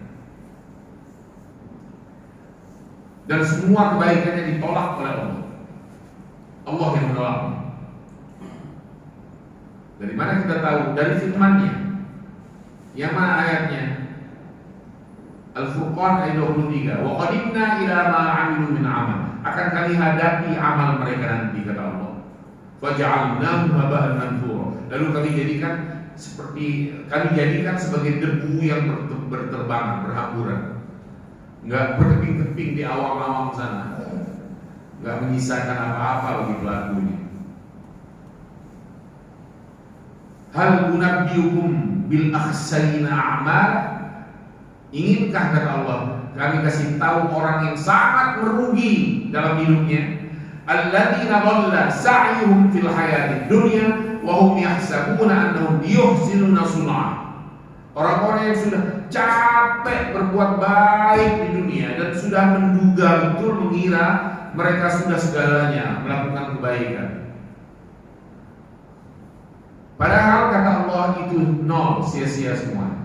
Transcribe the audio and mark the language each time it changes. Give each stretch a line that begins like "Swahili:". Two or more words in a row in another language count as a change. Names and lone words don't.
Indonesian: Dan semua kebaikannya ditolak oleh Allah. Allah yang menolak. Dari mana kita tahu? Dari firman-Nya. Yang mana ayatnya? Al-Furqan ayat 23.
Arabic: وقدمنا إلى ما عملوا من عمل.
Indonesian: Akan kami hadapi amal mereka nanti kata Allah.
Arabic: فجعلناه هباء منثورا.
Indonesian: Lalu kami jadikan sebagai debu yang berterbangan, berhamburan. Enggak berkeping-keping di awang-awang sana. Enggak menyisakan apa-apa bagi pelakunya.
Arabic: هل ننبئكم بالأخسرين أعمالا.
Indonesian: Inginkah kata Allah kami kasih tahu orang yang sangat merugi dalam hidupnya,
Arabic: الذين ضل سعيهم في الحياة الدنيا وهم يحسبون أنهم يحسنون صنعا.
Indonesian: Orang-orang yang sudah capek berbuat baik di dunia dan sudah menduga betul mengira mereka sudah segalanya melakukan kebaikan. Padahal kata Allah itu nol, sia-sia semua.